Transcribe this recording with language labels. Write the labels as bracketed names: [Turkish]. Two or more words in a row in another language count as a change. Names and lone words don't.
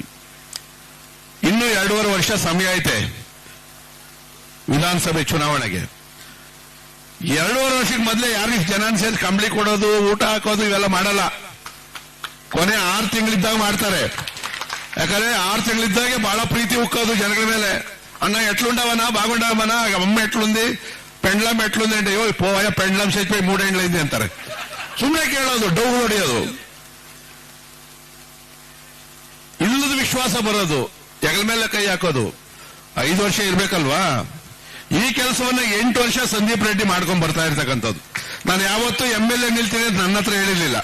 [Kannada] ಇನ್ನು 2.5 ವರ್ಷ ಸಮಯ ಐತೆ ವಿಧಾನಸಭೆ ಚುನಾವಣೆಗೆ. 2.5 ವರ್ಷಕ್ಕೆ ಮೊದಲೇ ಯಾರಿಗೆ ಜನ ಸೇರಿ ಕಂಬಳಿ ಕೊಡೋದು, ಊಟ ಹಾಕೋದು ಇವೆಲ್ಲ ಮಾಡಲ್ಲ. ಕೊನೆ 6 ತಿಂಗಳಿದ್ದಾಗ ಮಾಡ್ತಾರೆ. ಯಾಕಂದ್ರೆ 6 ತಿಂಗಳಿದ್ದಾಗೆ ಬಹಳ ಪ್ರೀತಿ ಉಕ್ಕೋದು ಜನಗಳ ಮೇಲೆ. [Telugu] ಅಣ್ಣ ఎట్లుండవనా, బాగుండవనా, అమ్మ ఎట్లుంది, పెండ్లం ఎట్లుంది అంటే అయ్యో పోయా పెండ్లం చచ్చిపోయి 3 ఏళ్ళైంది అంటారు. [Kannada] ಸುಮ್ಮನೆ ಕೇಳೋದು, ಡೌ ಹೊಡೆಯೋದು, ಇಲ್ಲದ ವಿಶ್ವಾಸ ಬರೋದು, ಹೆಗಲ ಮೇಲೆ ಕೈ ಹಾಕೋದು. 5 ವರ್ಷ ಇರ್ಬೇಕಲ್ವಾ? ಈ ಕೆಲಸವನ್ನ 8 ವರ್ಷ ಸಂದೀಪ್ ರೆಡ್ಡಿ ಮಾಡ್ಕೊಂಡ್ ಬರ್ತಾ ಇರ್ತಕ್ಕಂಥದ್ದು. ನಾನು ಯಾವತ್ತೂ MLA ನಿಲ್ತೀನಿ ಅಂತ ನನ್ನ ಹತ್ರ ಹೇಳಿರ್ಲಿಲ್ಲ.